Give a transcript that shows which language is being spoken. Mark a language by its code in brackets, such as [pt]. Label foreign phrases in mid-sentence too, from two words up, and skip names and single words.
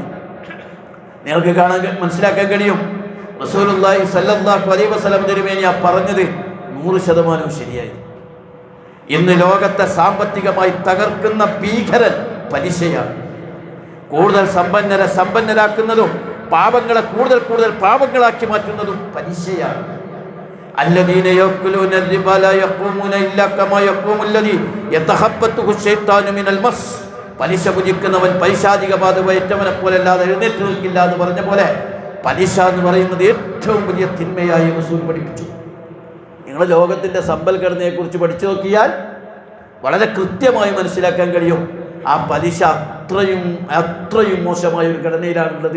[ml] നിങ്ങൾക്ക് കാണാൻ മനസ്സിലാക്കാൻ കഴിയും, [ar] رسول الله صلى الله عليه وسلم [ml] തിരുമേനി പറഞ്ഞത് 100% ശരിയായി. ഇന്ന് ലോകത്തെ സാമ്പത്തികമായി തകർക്കുന്ന ഭീകരൻ പലിശയാണ്. കൂടുതൽ സമ്പന്നരെ സമ്പന്നരാക്കുന്നതും പാപങ്ങളെ കൂടുതൽ കൂടുതൽ പാപങ്ങളാക്കി മാറ്റുന്നതും പലിശയാണ്. [ar] الذين يأكلون الربا لا يقومون إلا كما يقوم الذي يتخبطه الشيطان من المس. [ml] പലിശ പുജിക്കുന്നവൻ പൈശാചിക ബാധ ഏറ്റവനെ പോലെ അല്ലാതെ എഴുന്നേറ്റ് നിൽക്കില്ല എന്ന് പറഞ്ഞ പോലെ പലിശ എന്ന് പറയുന്നത് ഏറ്റവും വലിയ തിന്മയായി റസൂൽ പഠിപ്പിച്ചു. നിങ്ങൾ ലോകത്തിൻ്റെ സമ്പൽഘടനയെക്കുറിച്ച് പഠിച്ചു നോക്കിയാൽ വളരെ കൃത്യമായി മനസ്സിലാക്കാൻ കഴിയും, ആ പലിശ അത്രയും മോശമായ ഒരു ഘടനയിലാണുള്ളത്.